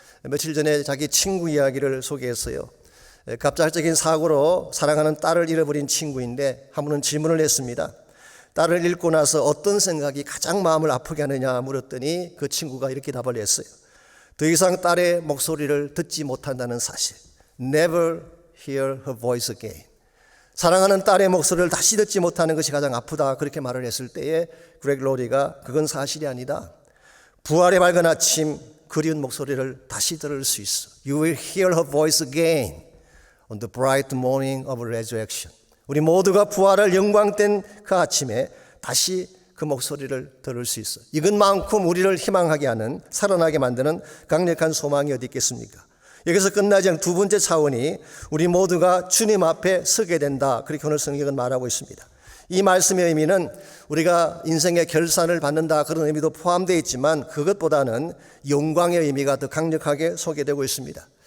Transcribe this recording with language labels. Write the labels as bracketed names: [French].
[Korean] 며칠 전에 자기 친구 이야기를 소개했어요. 갑작적인 사고로 사랑하는 딸을 잃어버린 친구인데 한 분은 질문을 했습니다. 딸을 잃고 나서 어떤 생각이 가장 마음을 아프게 하느냐 물었더니 그 친구가 이렇게 답을 했어요. 더 이상 딸의 목소리를 듣지 못한다는 사실. [English] Never hear her voice again. [Korean] 사랑하는 딸의 목소리를 다시 듣지 못하는 것이 가장 아프다. 그렇게 말을 했을 때에 그렉 로리가 그건 사실이 아니다. 부활의 밝은 아침 그리운 목소리를 다시 들을 수 있어. [English] You will hear her voice again on the bright morning of resurrection. [Korean] 우리 모두가 부활할 영광된 그 아침에 다시 그 목소리를 들을 수 있어. 이것만큼 우리를 희망하게 하는, 살아나게 만드는 강력한 소망이 어디 있겠습니까? 여기서 끝나지 않은 두 번째 차원이 우리 모두가 주님 앞에 서게 된다. 그렇게 오늘 성경은 말하고 있습니다. 이 말씀의 의미는 우리가 인생의 결산을 받는다 그런 의미도 포함되어 있지만 그것보다는 영광의 의미가 더 강력하게 소개되고 있습니다.